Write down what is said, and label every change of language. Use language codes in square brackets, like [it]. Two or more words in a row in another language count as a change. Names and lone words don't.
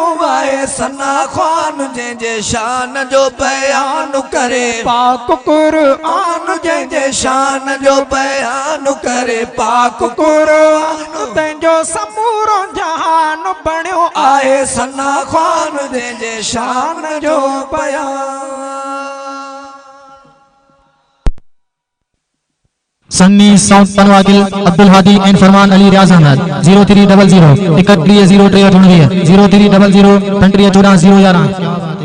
[sd] आहे सना ख़्वान जंहिंजे शान जो बयान करे पाक क़ुरआन जंहिंजे शान जो बयान करे पाक क़ुरआन तंहिंजो समूरो जहान बणियो आहे सना ख़्वान जंहिंजे शान जो बयान [en] Sunni South Panwakil Abdul Hadi and Farman Ali Riaz Ahmad 0300 31 0 3 0 3 0 3 14 11